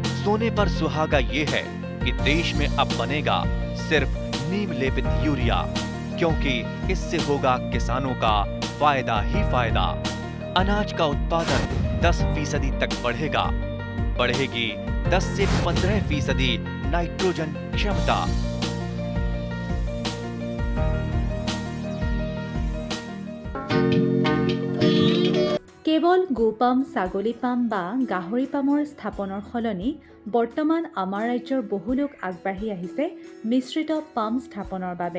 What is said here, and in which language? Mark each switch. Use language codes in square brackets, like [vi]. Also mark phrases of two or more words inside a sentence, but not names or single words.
[hi] सोने पर सुहागा ये है कि देश में अब बनेगा सिर्फ नीम लेपित यूरिया, क्योंकि इससे होगा किसानों का फायदा ही फायदा। अनाज का उत्पादन 10% तक बढ़ेगा। बढ़ेगी 10 से 15% नाइट्रोजन क्षमता। [as] কেৱল গোপাম, ছাগলী পাম বা গাহৰি পামৰ স্থাপনৰ সলনি বৰ্তমান আমাৰ ৰাজ্যৰ বহু লোক আগবাঢ়ি আহিছে মিশ্ৰিত পাম স্থাপনৰ বাবে।